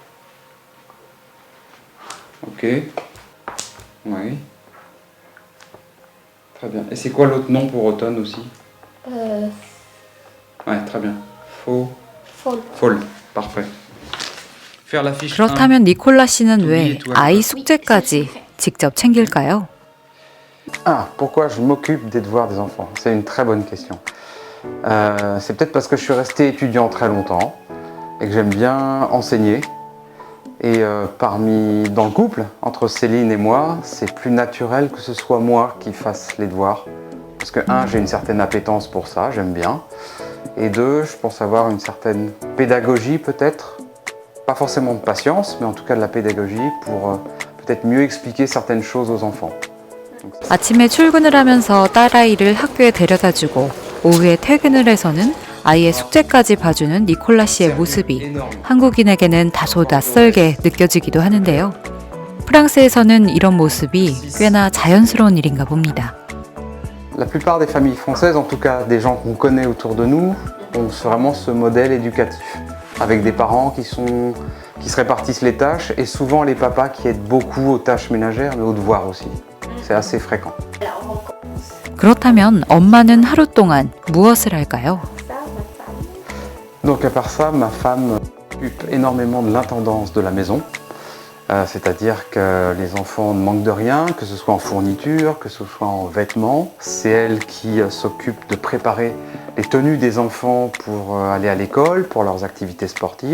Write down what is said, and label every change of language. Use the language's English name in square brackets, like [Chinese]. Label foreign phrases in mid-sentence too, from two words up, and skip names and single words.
[French] Ok. Ouais. Très bien. Et c'est quoi l'autre nom pour automne aussi? Ouais, très bien. Fall. Parfait. Faire la fiche 1. [Korean] 그렇다면 니콜라 씨는 왜 아이 숙제까지 직접 챙길까요? [French] Ah, pourquoi je m'occupe des devoirs des enfants? C'est une très bonne question. C'est peut-être parce que je suis resté étudiant très longtemps et que j'aime bien enseigner. Et dans le couple, entre Céline et moi, c'est plus naturel que ce soit moi qui fasse les devoirs. Parce que, j'ai une certaine appétence pour ça, j'aime bien. Et 2, je pense avoir une certaine pédagogie peut-être. Pas forcément de patience, mais en tout cas de la pédagogie pour peut-être mieux expliquer certaines choses aux enfants. [Korean] 아침에 출근을 하면서 딸아이를 학교에 데려다주고 오후에 퇴근을 해서는 아이의 숙제까지 봐주는 니콜라 씨의 모습이 한국인에게는 다소 낯설게 느껴지기도 하는데요. 프랑스에서는 이런 모습이 꽤나 자연스러운 일인가 봅니다. [French] La plupart des familles françaises, en tout cas des gens qu'on connaît autour de nous, ont vraiment ce modèle éducatif, avec des parents qui se répartissent les tâches et souvent les papas qui aident beaucoup aux tâches ménagères mais aux devoirs aussi. C'est assez fréquent. [Korean] 그렇다면 엄마는 하루 동안 무엇을 할까요? [French] Donc à part ça, ma femme s'occupe énormément de l'intendance de la maison. C'est-à-dire que les enfants ne manquent de rien, que ce soit en fourniture, que ce soit en vêtements. C'est elle qui s'occupe de préparer les tenues des enfants pour aller à l'école, pour leurs activités sportives.